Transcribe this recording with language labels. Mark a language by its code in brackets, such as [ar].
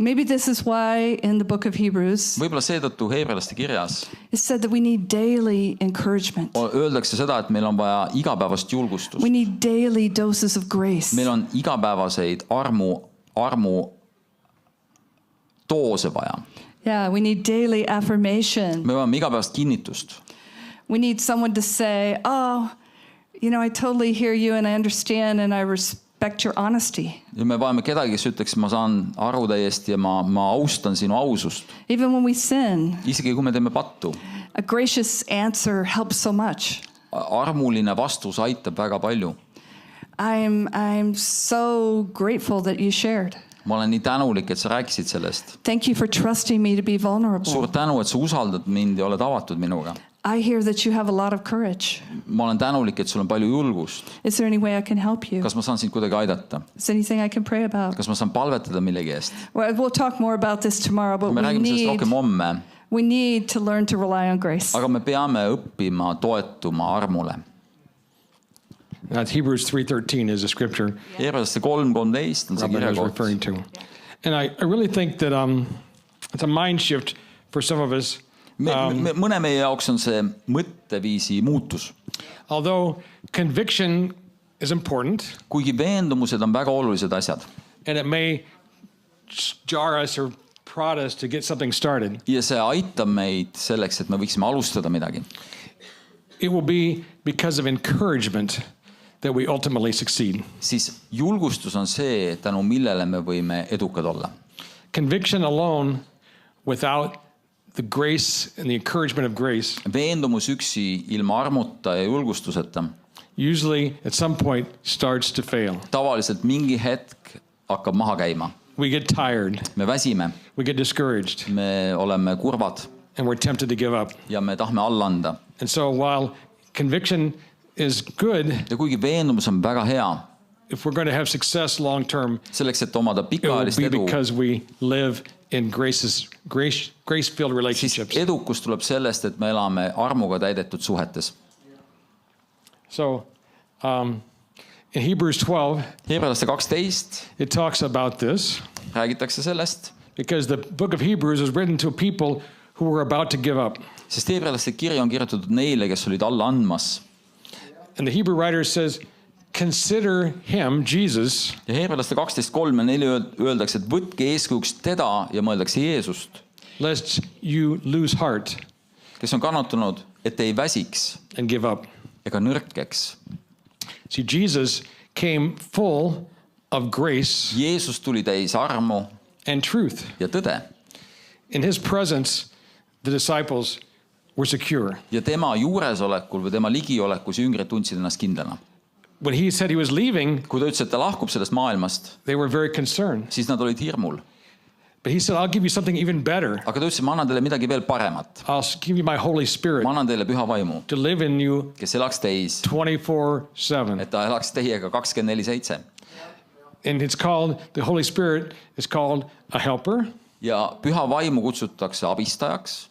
[en] Maybe this is why in the book of Hebrews [et] Võib-olla seetõttu Heebrealaste kirjas [en] it said that we need daily encouragement. [et] öeldakse seda, et meil on vaja igapäevast julgustust. [en] We need daily doses of grace. [et] Meil on igapäevaseid armu doose vaja. [en] Yeah, we need daily affirmation. [et] Me vajame igapäevast kinnitust. [en] We need someone to say, oh, you know, I totally hear you and I understand and I respect your honesty. [et] Ja me vajame kedagi, kes ütleks, ma saan aru täiesti ja ma austan sinu ausust. [en] Even when we sin, [et] Isegi kui me teeme pattu. [en] a gracious answer helps so much. [et] Armuline vastus aitab väga palju. [en] I'm so grateful that you shared. [et] Ma olen nii tänulik, et sa rääkisid sellest. [en] Thank you for trusting me to be vulnerable. [et] Suur tänu, et sa usaldad mind ja oled avatud minuga. [en] I hear that you have a lot of courage. [et] Ma olen tänulik, et sul on palju julgust. [en] Is there any way I can help you? [et] Kas ma saan sind kuidagi aidata? [en] Is there anything I can pray about? [et] Kas ma saan palvetada millegi eest? [en] Well, we'll talk more about this tomorrow, but [et] Me räägime sellest rohkem homme, [en] we need to learn to rely on grace. [et] aga me peame õppima toetuma armule. [en] That's Hebrews 3:13 is the scripture [et] Heebrealaste 3:13 on see [en] Robin was [et] kirjakoht. [en] referring to. And I really think that it's a mind shift for some of us. [et] Mõne meie jaoks on see mõtteviisi muutus. [en] Although conviction is important, [et] Kuigi veendumused on väga olulised asjad. [en] and it may jar us or prod us to get something started, [et] Ja see aitab meid selleks, et me võiksime alustada midagi. [en] it will be because of encouragement that we ultimately succeed. [et] Siis julgustus on see, tänu millele me võime edukad olla. [en] Conviction alone without the grace and the encouragement of grace [et] Veendumus üksi ilma armuta ja julgustuseta [en] usually at some point starts to fail. [et] tavaliselt mingi hetk hakkab maha käima. [en] We get tired, [et] Me väsime, [en] we get discouraged, [et] me oleme kurvad [en] and we're tempted to give up. [et] ja me tahame alla anda. [en] And so while conviction is good, [et] Ja kuigi veendumus on väga hea, [en] if we're going to have success long term, [et] selleks, et omada [en] it will [et] pikaajalist [en] be [et] edu, [en] because we live in grace-filled [et] siis [en] relationships. [et] edukus tuleb sellest, et me elame armuga täidetud suhetes. [en] So in Hebrews 12, [et] Heebrealaste 12 [en] it talks about this [et] räägitakse sellest, [en] because the book of Hebrews is written to people who were about to give up. [et] sest heebrealaste kiri on kirjutatud neile, kes olid alla andmas. [en] And the Hebrew writer says, consider him, Jesus, [et] Ja Heebrealaste 12:3 ja 4 öeldakse, et võtke eeskujuks teda ja mõeldakse Jeesust, [en] lest you lose heart [et] kes on kannatanud, et ei väsiks [en] and give up. [et] ega nõrkeks. [en] See, Jesus came full of grace [et] Jeesus tuli täis armu [en] and truth. [et] ja tõde [en] In his presence, the disciples were secure. [et] ja tema juuresolekul või tema ligiolekus jüngrid tundsid ennast kindlana. [en] When he said he was leaving, [et] Kui ta ütles, et ta lahkub sellest maailmast, [en] they were very concerned. [et] siis nad olid hirmul. [en] But he said, I'll give you something even better. [et] Aga ta ütles, ma annan teile midagi veel paremat. [en] I'll give you my Holy Spirit [et] Ma annan teile püha vaimu, [en] to live in you [et] kes elaks teis, [en] 24/7. [et] et ta elaks teiega 24/7. [en] And it's called, the Holy Spirit is called a helper, [et] Ja püha vaimu kutsutakse abistajaks,